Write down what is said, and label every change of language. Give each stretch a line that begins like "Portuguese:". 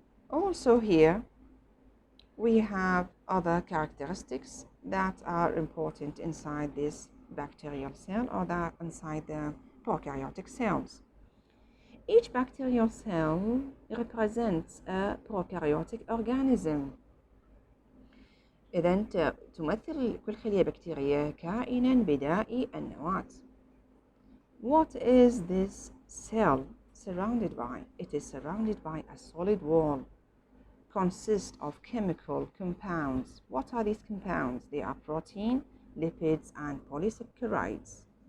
English: Also here, we have other characteristics that are important inside this bacterial cell or that inside the prokaryotic cells. Each bacterial cell represents a prokaryotic organism.
Arabic: إذن تمثل كل خلية بكتيرية كائنا بدائي النواة.
English: What is this cell surrounded by? It is surrounded by a solid wall. Consist of chemical compounds. What are these compounds? They are protein, lipids, and polysaccharides.